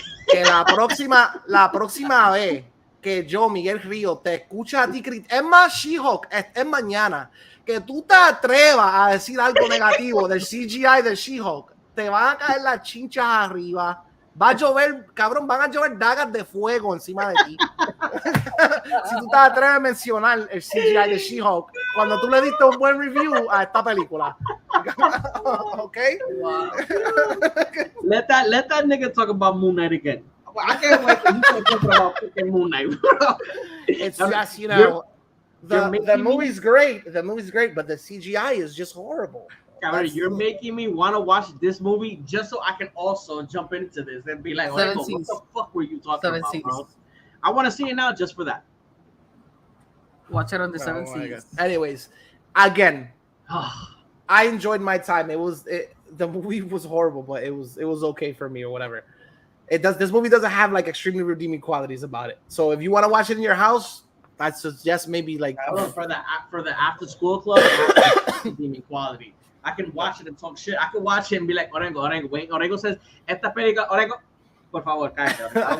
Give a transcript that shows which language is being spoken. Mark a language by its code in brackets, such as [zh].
[es] Que la próxima vez que yo, Miguel Río, te escucha a ti es más, She-Hulk, es mañana, que tú te atrevas a decir algo negativo del CGI de She-Hulk, te van a caer las chinchas arriba, va a llover, cabrón, van a llover dagas de fuego encima de ti. Si tú te atreves a mencionar el CGI de She-Hulk, cuando tú le diste un buen review a esta película. [en] Okay? Wow. Let that nigga talk about Moon Knight again. I can't wait for you to talk about freaking Moon Knight, bro. It's just, you know, the movie's great. The movie's great, but the CGI is just horrible. Cabrón, you're making me want to watch this movie just so I can also jump into this and be like, what the fuck were you talking about, bro? I want to see it now just for that. Watch it on the 7 seas. Anyways, again, I enjoyed my time. The movie was horrible, but it was okay for me or whatever. This movie doesn't have like extremely redeeming qualities about it. So if you want to watch it in your house, I suggest maybe like for the after school club, redeeming quality. I can watch it and talk shit. I can watch it and be like, Orengo, wait. [es] Orengo says, esta película, Orengo, por favor, cállate.